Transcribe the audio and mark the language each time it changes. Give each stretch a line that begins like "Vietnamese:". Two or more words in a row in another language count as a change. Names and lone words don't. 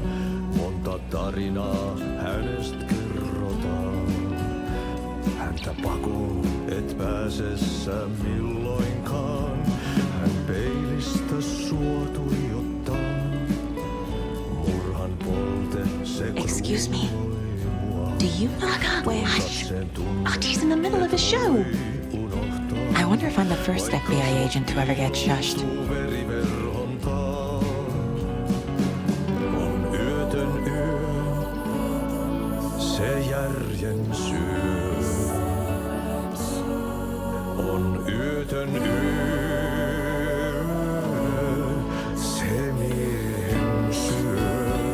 Finnish: Monta tarinaa hänestä kerrotaan. Häntä pakoon et pääsessä milloinkaan. Hän peilistä sua tuijottaa. Murhan polte se
English: Excuse me. Do you not Hush. Auntie in the middle of a show. I wonder if I'm the first FBI agent to ever get shushed.
Finnish: On yötön yö, se järjen syö. On yötön yö, se miehen syö.